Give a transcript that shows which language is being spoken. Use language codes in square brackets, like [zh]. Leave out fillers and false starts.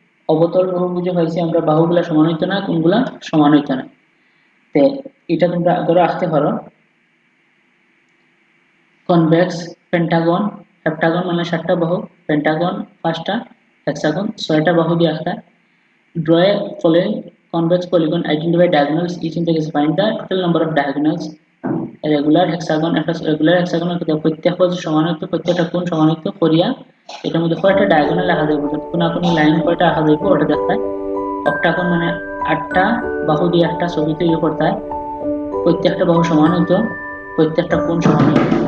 [bn] অবতল বহুভুজে হয়েছে আমরা বাহুগুলা সমানিত না, কোণগুলা সমানিত না। তে এটা তোমরা ধরো আসতে পারো কনভেক্স, পেন্টাগন, হেপ্টাগন মানে 7টা বাহু, পেন্টাগন 5টা, হেক্সাগন 6টা বাহু দিয়ে একটা। [en] Draw a following convex polygon, identify diagonals each in the case, find the total number of diagonals. [bn] Regular hexagon, একটা রেগুলার হেক্সাগনের প্রত্যেক বাহু সমানিত, প্রত্যেকটা কোণ সমানিত করিয়া এটার মধ্যে কয়টা ডায়াগোনাল রাখা যাবে, কোনাকুনি লাইন কয়টা রাখা যাবে ওটা দেখায়। অক্টাগন মানে 8টা বাহু দিয়ে একটা ছবি তৈরি করতে হয়, প্রত্যেকটা বাহু সমানিত, প্রত্যেকটা কোণ সমানিত।